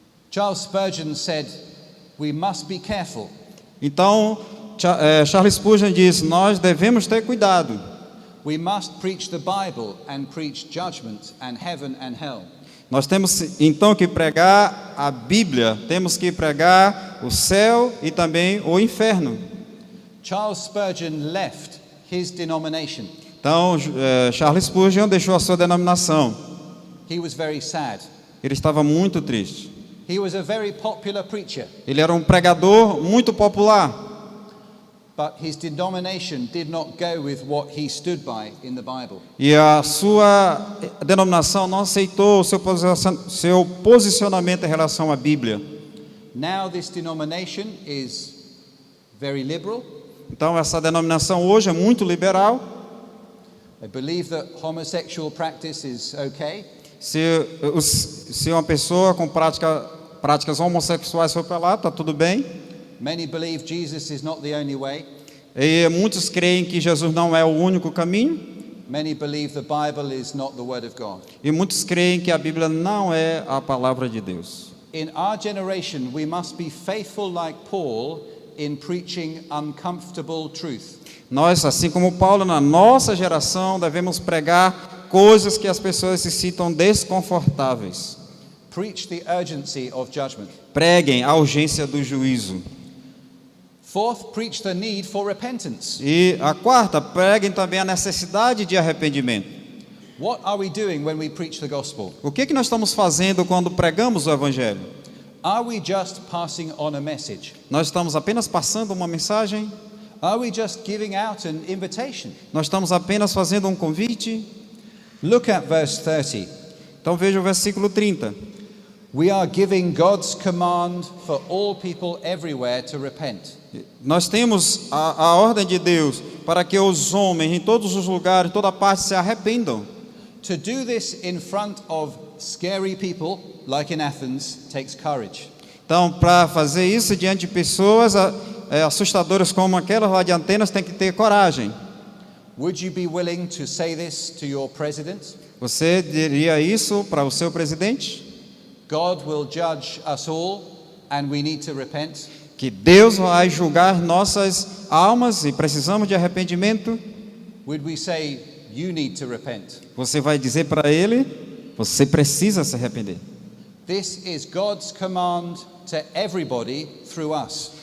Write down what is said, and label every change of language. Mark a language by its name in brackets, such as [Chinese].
[English] Charles Spurgeon said, we must be careful. [Portuguese] Então, Charles Spurgeon diz, nós devemos ter cuidado. [English] We must preach the Bible and preach judgment and heaven and hell. [Portuguese] Nós temos então que pregar a Bíblia, temos que pregar o céu e também o inferno. [English] Charles Spurgeon left his denomination. [Portuguese] Então, Charles Spurgeon deixou a sua denominação. [English] He was very sad. [Portuguese] Ele estava muito triste. [English] He was a very popular preacher, [Portuguese] Ele era um pregador muito popular, [English] but his denomination did not go with what he stood by in the Bible. [Portuguese] e a sua denominação não aceitou o seu posicionamento em relação à Bíblia. [English] Now this denomination is very liberal. [Portuguese] Então, essa denominação hoje é muito liberal. [English] They believe that homosexual practice is okay. [Portuguese] Se uma pessoa com práticas homossexuais for para lá, está tudo bem. [English] Many believe Jesus is not the only way. [Portuguese] E muitos creem que Jesus não é o único caminho. [English] Many believe the Bible is not the Word of God. [Portuguese] E muitos creem que a Bíblia não é a palavra de Deus. [English] In our generation, we must be faithful like Paul in preaching uncomfortable truth. [Portuguese] Nós, assim como Paulo, na nossa geração, devemos pregar coisas que as pessoas se sintam desconfortáveis. [English] Preach the urgency of judgment. [Portuguese] Preguem a urgência do juízo. [English] Fourth, preach the need for repentance. [Portuguese] E a quarta, preguem também a necessidade de arrependimento. [English] What are we doing when we preach the gospel? [Portuguese] O que nós estamos fazendo quando pregamos o Evangelho? [English] Are we just passing on a message? [Portuguese] Nós estamos apenas passando uma mensagem? [English] Are we just giving out an invitation? [Portuguese] Nós estamos apenas fazendo um convite? [English] Look at verse 30. [Portuguese] Então veja o versículo 30. [English] We are giving God's command for all people everywhere to repent. [Portuguese] Nós temos a ordem de Deus para que os homens em todos os lugares, em toda parte se arrependam. [English] To do this in front of scary people, like in Athens, takes courage. [Portuguese] Então, para fazer isso diante de pessoas assustadoras como aquelas lá de Atenas, tem que ter coragem. [English] Would you be willing to say this to your president? [Portuguese] Você diria isso para o seu presidente? [English] God will judge us all and we need to repent. [Portuguese] Que Deus vai julgar nossas almas e precisamos de arrependimento? [English] Would we say you need to repent? [Portuguese] Você vai dizer para ele, você precisa se arrepender. [English] This is God's command to everybody through us.